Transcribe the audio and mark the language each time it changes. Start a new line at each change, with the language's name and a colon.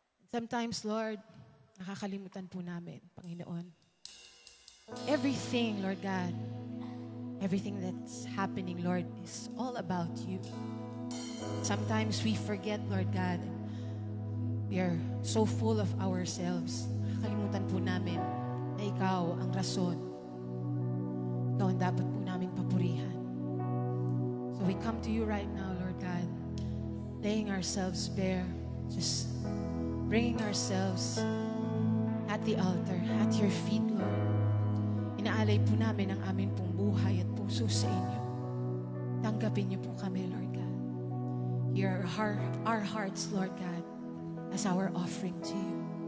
Filipino: Sometimes, Lord, nakakalimutan po namin, Panginoon.
English: Everything, Lord God, everything that's happening, Lord, is all about you. Sometimes we forget, Lord God, we are so full of ourselves.
Filipino: Nakakalimutan po namin na ikaw ang rason. Ikaw ang dapat po namin papurihan.
English: So we come to you right now, Lord God, laying ourselves bare, just bringing ourselves at the altar, at your feet, Lord. In
Filipino: inaalay po namin ang aming pong buhay at puso sa inyo. Tanggapin niyo po kami, Lord God.
English: Hear our hearts, Lord God, as our offering to you.